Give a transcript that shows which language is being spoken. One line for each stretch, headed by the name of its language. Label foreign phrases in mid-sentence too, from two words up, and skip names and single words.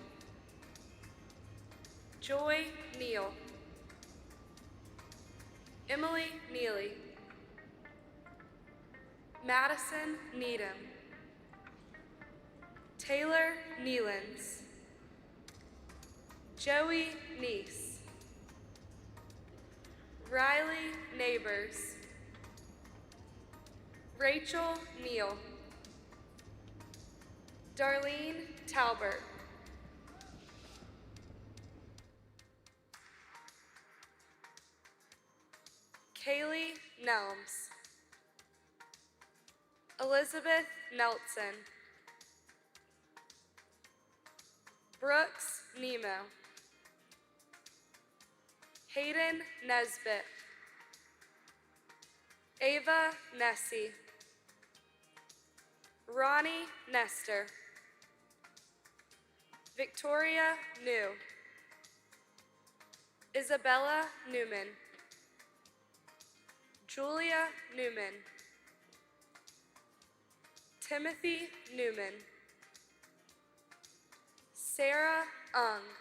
English: Joy Neal, Emily Neely, Madison Needham, Taylor Nealons, Joey Neese, Riley Neighbors, Rachel Neal, Darlene Talbert, Kaylee Nelms, Elizabeth Nelson, Brooks Nemo, Hayden Nesbitt, Ava Nessie, Ronnie Nestor, Victoria New, Isabella Newman, Julia Newman, Timothy Newman, Sarah Ung,